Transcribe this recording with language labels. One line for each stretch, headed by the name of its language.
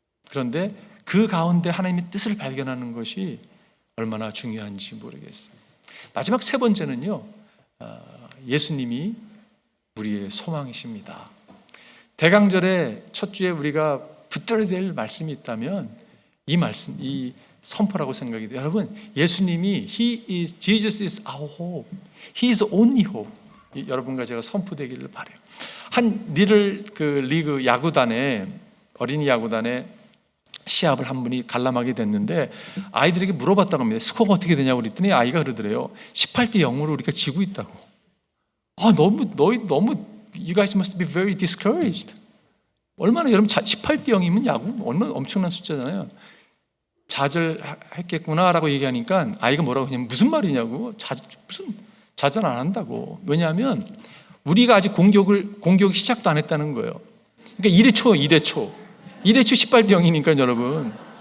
Korean: 그런데 그 가운데 하나님의 뜻을 발견하는 것이 얼마나 중요한지 모르겠어요. 마지막 세 번째는요 예수님이 우리의 소망이십니다. 대강절의 첫 주에 우리가 붙들어야 될 말씀이 있다면 이 말씀, 이 선포라고 생각이 돼요. 여러분 예수님이
English: Jesus is our hope. He is only hope.
Korean: 여러분과 제가 선포되기를 바라요. 한 리를 리그 야구단에 어린이 야구단에 시합을 한 분이 관람하게 됐는데 아이들에게 물어봤다고 합니다. 스코어가 어떻게 되냐고 그랬더니 아이가 그러더래요. 18대 0으로 우리가 지고 있다고.
English: 너무 you guys must be very discouraged.
Korean: 얼마나 여러분 18대 0이면 야구 얼마나 엄청난 숫자잖아요. 좌절했겠구나라고 얘기하니까 아이가 뭐라고 하냐면 무슨 말이냐고. 무슨 좌절 안 한다고. 왜냐하면 우리가 아직 공격이 시작도 안 했다는 거예요. 그러니까 1회 초 18대 0이니까 여러분.